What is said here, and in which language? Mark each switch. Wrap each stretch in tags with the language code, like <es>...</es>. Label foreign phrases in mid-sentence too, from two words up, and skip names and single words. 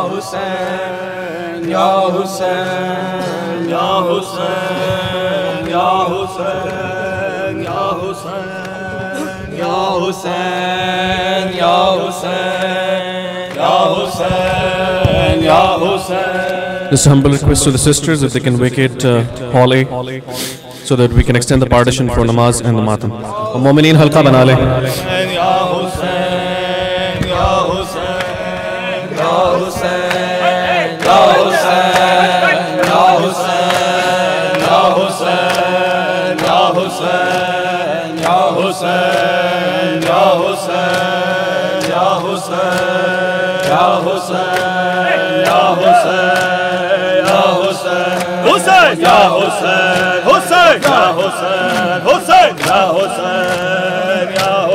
<ur>حسین یا حسین یا حسین یا حسین یا حسین یا حسین یا حسین یا حسین یا حسین.</ur> <en>Just a humble request to the sisters if they can vacate Hall A so that we can extend the partition for namaz and the matam.</en> <ur>اور مومنین حلقہ بنا لے. یا حسین یا حسین یا حسین یا حسین یا حسین یا حسین یا حسین یا حسین یا حسین یا حسین یا حسین یا حسین یا حسین حسین یا حسین حسین یا حسین حسین یا حسین یا</ur>